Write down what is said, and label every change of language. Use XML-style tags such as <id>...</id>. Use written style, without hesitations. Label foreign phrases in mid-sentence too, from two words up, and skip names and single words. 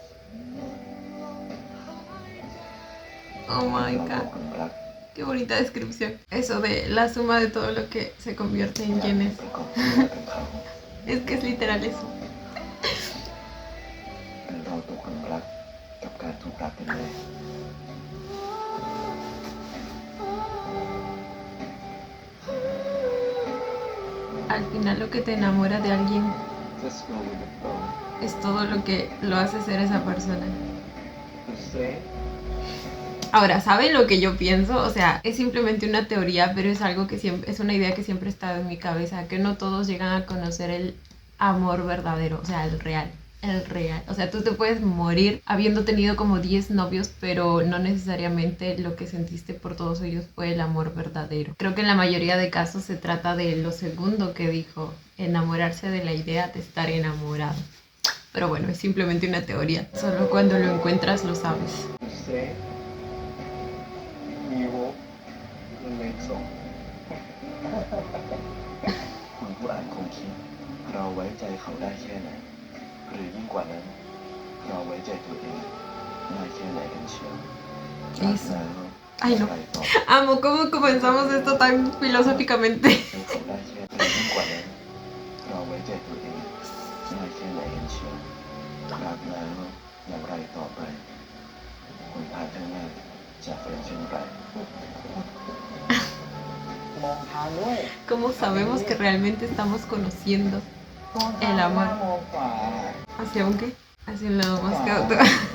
<en>Oh my god.</en> <es>Qué bonita descripción. Eso de la suma de todo lo que se convierte en yenes. Es que es literal eso.</es> <th>เราตกหลุมรักกับการถูกรักกันเลย</th> <es>Al final lo que te enamora de alguien</es> <en>Just go with the flow.</en> <es>es todo lo que lo hace ser esa persona.</es> <en>You say?</en> <es>Ahora, ¿saben lo que yo pienso? O sea, es simplemente una teoría, pero es algo que siempre, es una idea que siempre ha estado en mi cabeza, que no todos llegan a conocer el amor verdadero, o sea, el real. O sea, tú te puedes morir habiendo tenido como 10 novios, pero no necesariamente lo que sentiste por todos ellos fue el amor verdadero. Creo que en la mayoría de casos se trata de lo segundo que dijo, enamorarse de la idea de estar enamorado. Pero bueno, es simplemente una teoría. Solo cuando lo encuentras lo sabes.</es> <en>You say?</en> <th>มีโวมันเลยส่ง คุณผู้อ่านคงคิดเราไว้ใจเขาได้แค่ไหนหรือยิ่งกว่านั้นเราไว้ใจตัวเองได้แค่ไหนกันเชียว</th> <es>Eso. Ay, no. Amo cómo comenzamos esto tan filosóficamente.</es> <th>เขาได้เชื่อใจยิ่งกว่านั้นเราไว้ใจตัวเองได้แค่ไหนกันเชียวรักแล้วอย่างไรต่อไปหนทางข้างหน้าจะเป็นเช่นไร มองทางด้วย</th> <es>¿Cómo sabemos que realmente estamos conociendo</es> <th>มองทาง</th> <es>el</es> <th>หน้า</th> <es>amor?</es> <th>มองขวา</th> <es>¿Hacia un qué? Hacia el lado más que otro.</es>